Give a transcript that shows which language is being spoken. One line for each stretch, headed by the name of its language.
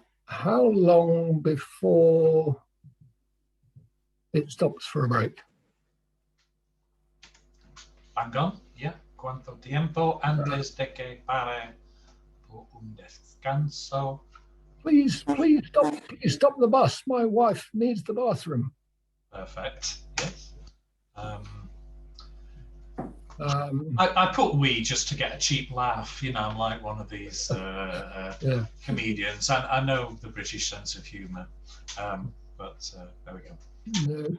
English: How long before it stops for a break? Bang on, yeah.
Spanish: ¿Cuánto tiempo antes de que pare por un descanso?
English: Please stop the bus. My wife needs the bathroom. Perfect. Yes. I put we just to get a cheap laugh. You know, I'm like one of these comedians. I know the British sense of humour, but there we go.